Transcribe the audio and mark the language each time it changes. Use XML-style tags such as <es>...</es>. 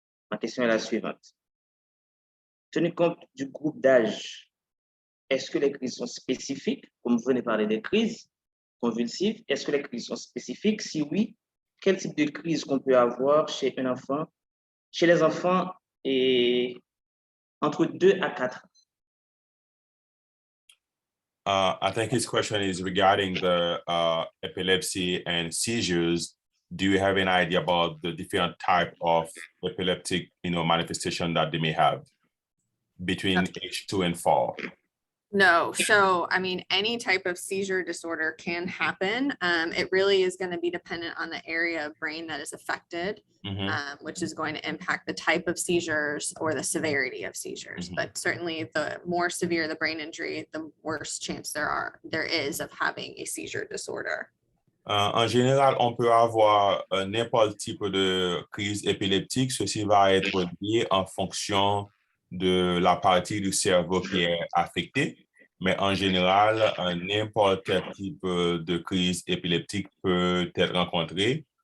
<fr>Ma question est la suivante. Tenu compte du groupe d'âge, est-ce que les crises sont spécifiques, comme vous venez de parler des crises convulsives, est-ce que les crises sont spécifiques? Si oui, quel type de crise qu'on peut avoir chez un enfant, chez les enfants entre 2 à 4 ans?</fr> <en>I think his question is regarding the epilepsy and seizures. Do you have an idea about the different type of epileptic, manifestation that they may have between age 2 and 4? No, so I mean, any type of seizure disorder can happen. It really is going to be dependent on the area of brain that is affected, which is going to impact the type of seizures or the severity of seizures. But certainly the more severe the brain injury, the worse chance there is of having a seizure disorder.</en> <fr>En général, on peut avoir n'importe type de crise épileptique. Ceci va être lié en fonction de la partie du cerveau qui est affectée. Mais en général, n'importe quel type de crise épileptique peut être rencontré.</fr>